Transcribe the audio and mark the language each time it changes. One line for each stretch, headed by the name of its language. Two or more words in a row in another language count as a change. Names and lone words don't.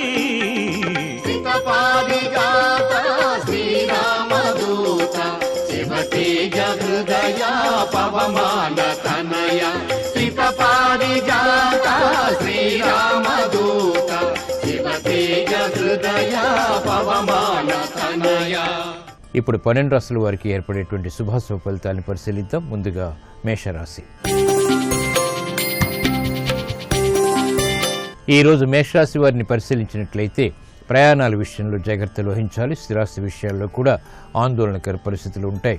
Sanskrit: सीतपारिजात श्रीरामदूत, शिवतेज हृदय पवमान तनया, सीतपारिजात श्रीरामदूत, शिवतेज हृदय पवमान तनया.
Telugu: ఇప్పుడు 12 రాశుల వారికి ఏర్పడేటువంటి శుభాశుభ ఫలితాలను పరిశీలిద్దాం. ముందుగా మేషరాశి. ఈరోజు మేషరాశి వారిని పరిశీలించినట్లయితే ప్రయాణాల విషయంలో జాగ్రత్తలు వహించాలి. స్థిరాస్తి విషయాల్లో కూడా ఆందోళనకర పరిస్థితులు ఉంటాయి.